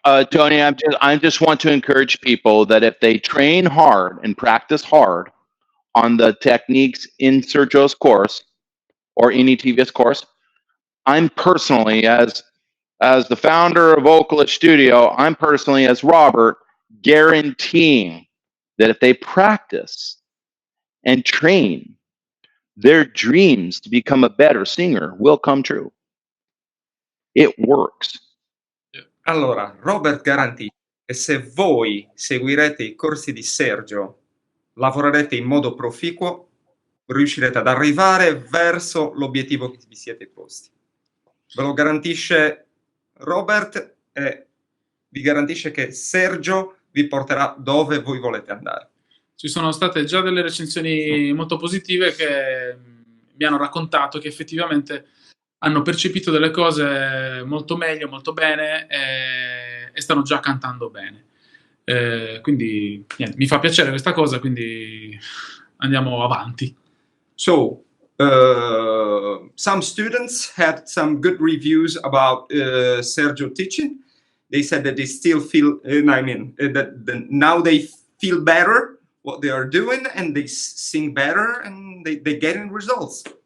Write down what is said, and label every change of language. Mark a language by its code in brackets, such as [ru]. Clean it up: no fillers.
[en] Tony, I just want to encourage people that if they train hard and practice hard on the techniques in Sergio's course or any TVS course, I'm personally, as the founder of Vocalist Studio, I'm personally, as Robert, guaranteeing that if they practice and train, their dreams to become a better singer will come true. It works. [it] Allora, Robert garantisce che se voi seguirete i corsi di Sergio, lavorerete in modo proficuo, riuscirete ad arrivare verso l'obiettivo che vi siete posti. Ve lo garantisce Robert e vi garantisce che Sergio vi porterà dove voi volete andare. Ci sono state già delle recensioni molto positive che mi hanno raccontato che effettivamente hanno percepito delle cose molto meglio, molto bene e stanno già cantando bene. Quindi niente, mi fa piacere questa cosa, quindi andiamo avanti. [en] So, some students had some good reviews about Sergio teaching. They said that they still feel, now they feel better what they are doing and they sing better and they getting results.